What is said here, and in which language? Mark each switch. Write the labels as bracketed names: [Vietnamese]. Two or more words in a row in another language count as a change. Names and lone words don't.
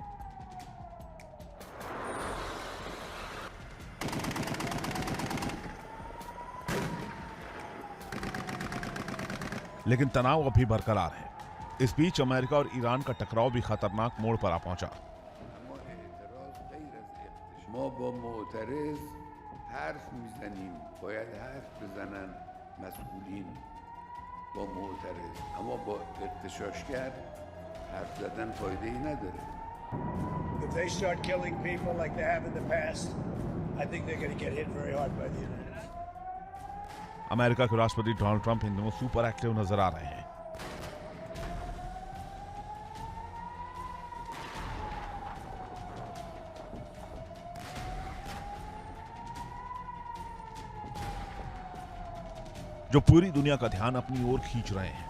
[Hindi] लेकिन तनाव अभी बरकरार है। इस बीच अमेरिका और ईरान का टकराव भी खतरनाक मोड़ पर आ पहुंचा। [Persian] ما با معترض حرف میزنیم، باید حرف بزنن مسئولین با معترض، اما با اغتشاشگر حرف زدن فایده ای نداره. [English] If they start killing people like they have in the past, I think they're going to get hit very hard by the United States. [Hindi] अमेरिका के राष्ट्रपति डोनाल्ड ट्रंप इन दिनों [English] super active [Hindi] नजर आ रहे हैं। जो पूरी दुनिया का ध्यान अपनी ओर खींच रहे हैं।